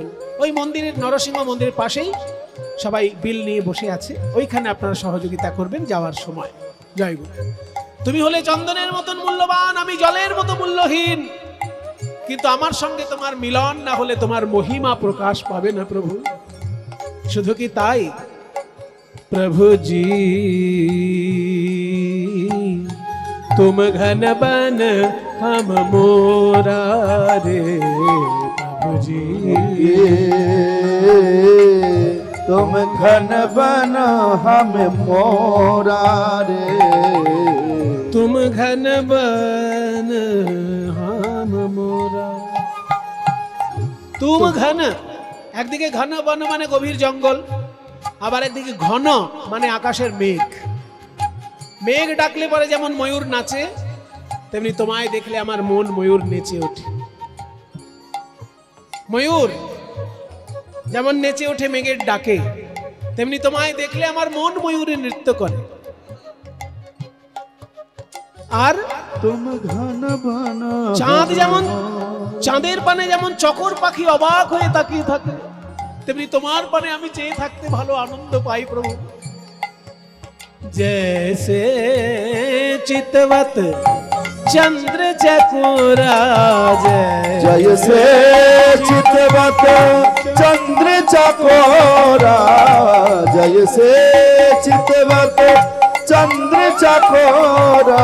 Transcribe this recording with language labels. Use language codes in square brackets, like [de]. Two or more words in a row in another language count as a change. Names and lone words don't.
[bn] ওই মন্দিরের নরসিংহ মন্দিরের পাশেই সবাই বিল নিয়ে বসে আছে, ওইখানে আপনারা সহযোগিতা করবেন যাওয়ার সময়। জয় গুরু। তুমি হলে চন্দনের মতন মূল্যবান, আমি জলের মতো মূল্যহীন, কিন্তু আমার সঙ্গে তোমার মিলন না হলে তোমার মহিমা প্রকাশ পাবে না প্রভু। শুধু কি তাই, [hi] प्रभु जी तुम घन बन हम मोरा रे, प्रभु जी तुम घन बन हम मोरा रे, तुम घन बन हम मोरा। तुम घन, [bn] একদিকে ঘন বন মানে গভীর জঙ্গল, আবার একদিকে ঘন মানে আকাশের মেঘ। মেঘ ডাকলে পরে যেমন ময়ূর নাচে, তেমনি তোমায় দেখলে আমার মন ময়ূর নেচে ওঠে। ময়ূর যেমন নেচে ওঠে মেঘের ডাকে, তেমনি তোমায় দেখলে আমার মন ময়ূরে নৃত্য করে। আর [hi] तुम घन बन [bn] চাঁদ যেমন, চাঁদের পানে যেমন চকর পাখি অবাক হয়ে তাকিয়ে থাকে, তেমনি তোমার পানে আমি চেয়ে থাকতে ভালো আনন্দ পাই প্রভু। [hi] जैसे चितवत चंद्र चकोरा, जैसे चितवत चंद्र चकोरा, जैसे चितवत चंद्र चकोरा।